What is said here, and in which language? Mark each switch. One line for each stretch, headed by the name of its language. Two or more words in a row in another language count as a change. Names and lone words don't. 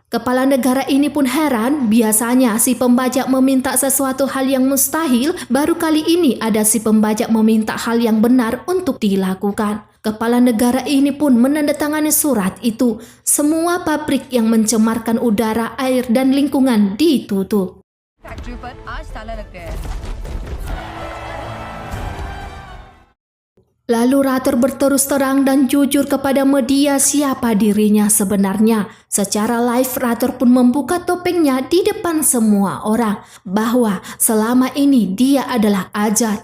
Indonesian: Kepala negara ini pun heran, biasanya si pembajak meminta sesuatu hal yang mustahil, baru kali ini ada si pembajak meminta hal yang benar untuk dilakukan. Kepala negara ini pun menandatangani surat itu. Semua pabrik yang mencemarkan udara, air dan lingkungan ditutup.
Hindi: फैक्ट्री पर आज ताला लग गया है।
Indonesian: Lalu Rator berterus terang dan jujur kepada media siapa dirinya sebenarnya. Secara live Rator pun membuka topengnya di depan semua orang bahwa selama ini dia adalah Azad.